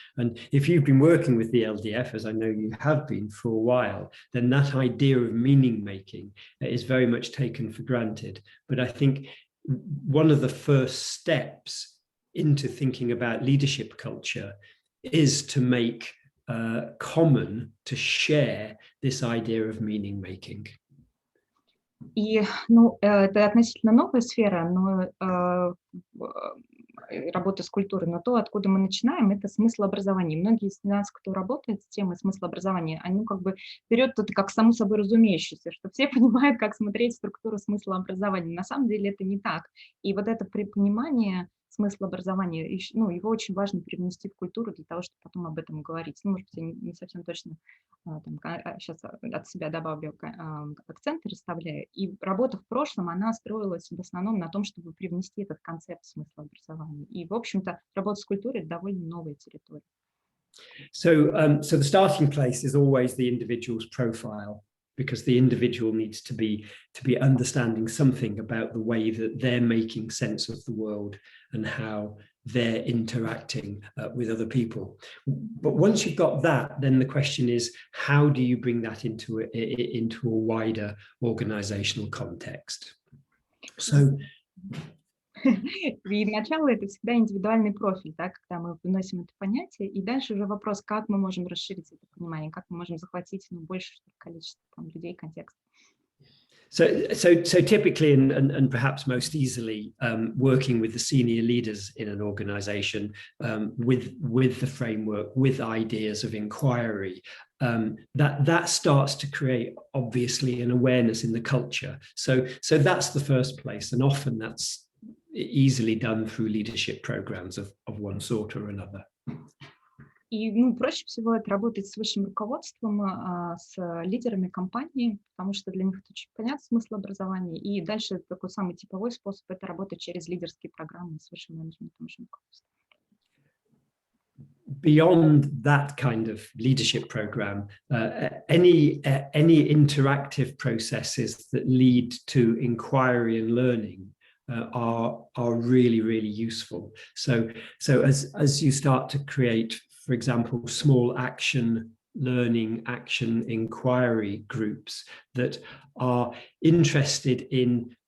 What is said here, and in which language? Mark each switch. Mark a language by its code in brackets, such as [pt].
[en] And if you've been working with the LDF, as I know you have been for a while, then that idea of meaning making is very much taken for granted. But I think one of the first steps into thinking about leadership culture is to make common, to share this idea of meaning making. [ru] И, это относительно новая сфера, но работа с культурой, но то, откуда мы начинаем, это смыслообразование. Многие из нас, кто работает с темой смыслообразования, они как бы берут это как само собой разумеющееся, что все понимают, как смотреть структуру смыслообразования. На самом деле это не так. И вот это понимание смысла образования, его очень важно привнести в культуру для того, чтобы потом об этом говорить. Может быть, я не совсем точно сейчас от себя добавлю акценты, расставляю. И работа в прошлом, она строилась в основном на том, чтобы привнести этот концепт смысла образования. И, в общем-то, работа с культурой — это довольно новая территория. [en] So the starting place is always the individual's profile, because the individual needs to be understanding something about the way that they're making sense of the world and how they're interacting with other people. But once you've got that, then the question is, how do you bring that into a wider organizational context? So [ru] И начало — это всегда индивидуальный профиль, да, когда мы выносим это понятие, и дальше уже вопрос, как мы можем расширить это понимание, как мы можем захватить большее количество людей, контекста. [en] So typically, and perhaps most easily, working with the senior leaders in an organization, with the framework, with ideas of inquiry, that starts to create, obviously, an awareness in the culture. So that's the first place, and often that's easily done through leadership programs of one sort or another. [ru] И проще всего это работать с высшим руководством, с лидерами компании, потому что для них это очень понятно, смысл образования. И дальше такой самый типовой способ — это работать через лидерские программы с высшим менеджментом, высшим руководством. [en] Beyond that kind of leadership program, any interactive processes that lead to inquiry and learning are really, really useful. So as you start to create, for example, small action learning, action inquiry groups that are interested in